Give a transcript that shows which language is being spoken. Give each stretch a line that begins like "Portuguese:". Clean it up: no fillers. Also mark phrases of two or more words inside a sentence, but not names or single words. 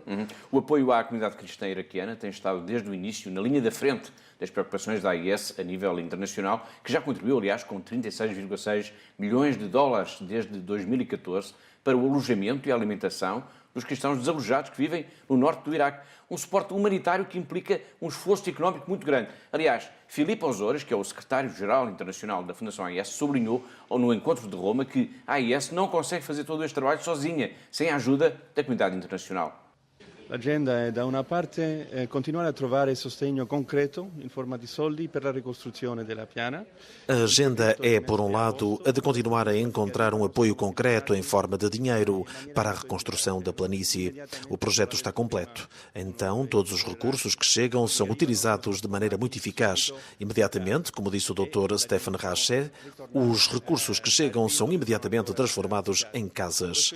Portuguese: O apoio à comunidade cristã iraquiana tem estado desde o início na linha da frente das preocupações da AIS a nível internacional, que já contribuiu, aliás, com 36,6 milhões de dólares desde 2014 para o alojamento e a alimentação dos cristãos desalojados que vivem no norte do Iraque. Um suporte humanitário que implica um esforço económico muito grande. Aliás, Filipe Ozores, que é o secretário-geral internacional da Fundação AIS, sublinhou no encontro de Roma que a AIS não consegue fazer todo este trabalho sozinha, sem a ajuda da comunidade internacional.
Italian: L'agenda è da una parte continuare a trovare sostegno concreto in forma di soldi per la ricostruzione della piana.
Portuguese: A agenda é, por um lado, a de continuar a encontrar um apoio concreto em forma de dinheiro para a reconstrução da planície. O projeto está completo. Então, todos os recursos que chegam são utilizados de maneira muito eficaz. Imediatamente, como disse o Dr. Stefan Rache, os recursos que chegam são imediatamente transformados em casas.